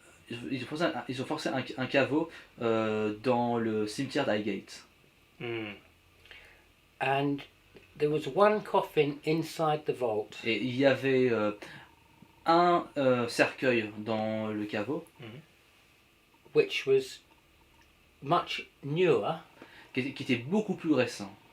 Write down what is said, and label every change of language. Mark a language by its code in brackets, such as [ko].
[fr] Ils ont forcé un caveau dans le cimetière d'Highgate. Hmm. [en] And there was one coffin inside the vault. [fr] Et il y avait un cercueil dans le caveau. [en] Which was much newer [fr] Qui était beaucoup plus récent